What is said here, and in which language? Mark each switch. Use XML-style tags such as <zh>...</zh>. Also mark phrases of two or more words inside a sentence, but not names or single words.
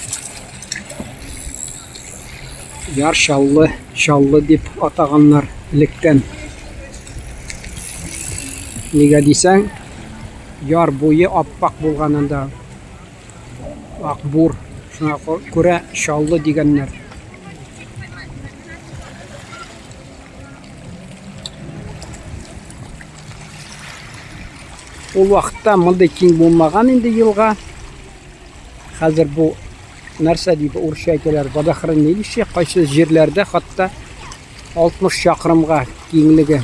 <uz>Yar shalli deb ataganlar ilikdan. Nega desang, yar bo'yi oppoq bo'lganında aqbur, shuna ko'ra shalli deganlar.</uz> <tt>Ул вакытта мондай киң булмаган инде елга. Хәзер бу нәрсә дип урысча әйтәләр, водохранилище, кайсы җирләрдә хатта 60 чакрымга киңлеге.</tt>